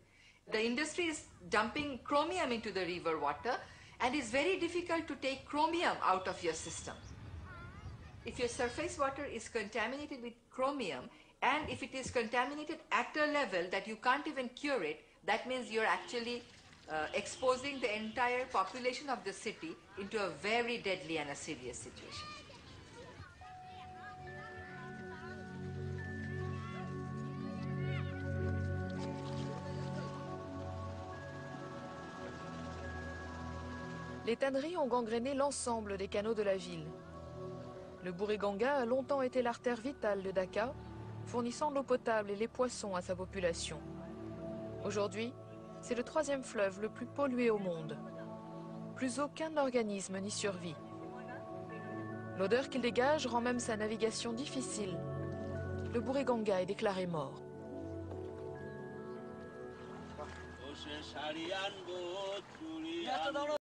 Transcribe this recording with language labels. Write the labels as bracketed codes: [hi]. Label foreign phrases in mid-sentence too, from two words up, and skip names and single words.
[en] The industry is dumping chromium into the river water, and it's very difficult to take chromium out of your system. If your surface water is contaminated with chromium, and if it is contaminated at a level that you can't even cure it, that means you're actually exposing the entire population of the city into a very deadly and a serious situation. [fr] Les tanneries ont gangréné l'ensemble des canaux de la ville. Le Buriganga a longtemps été l'artère vitale de Dhaka, fournissant l'eau potable et les poissons à sa population. Aujourd'hui, c'est le 3e fleuve le plus pollué au monde. Plus aucun organisme n'y survit. L'odeur qu'il dégage rend même sa navigation difficile. Le Buriganga est déclaré mort. [bn] সে শাড়ি আনবো চুড়ি আনবো